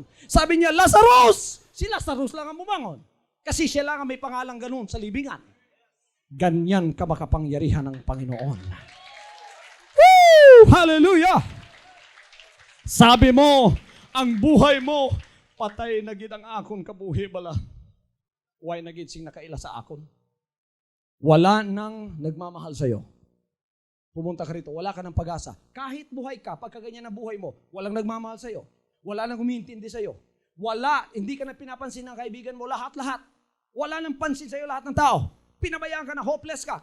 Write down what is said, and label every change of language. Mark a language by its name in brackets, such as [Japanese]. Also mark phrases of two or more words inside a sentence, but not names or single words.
[Filipino] Sabi niya, Lazarus! Si Lazarus lang ang bumangon. Kasi siya lang ang may pangalang ganun sa libingan. Ganyan ka makapangyarihan ng Panginoon. Woo! Hallelujah! Sabi mo, ang buhay mo, [Hiligaynon] patay na gid ang akon kabuhi bala. Why na gid sing nakaila sa akon? [Filipino] Wala nang nagmamahal sa'yo. Pumunta ka rito, wala ka ng pag-asa. Kahit buhay ka, pagkaganyan na buhay mo, walang nagmamahal sa'yo. Wala nang humintindi sa'yo. Wala, hindi ka na pinapansin ng kaibigan mo, lahat-lahat. Wala nang pansin sa'yo lahat ng tao. Pinabayaan ka na, hopeless ka.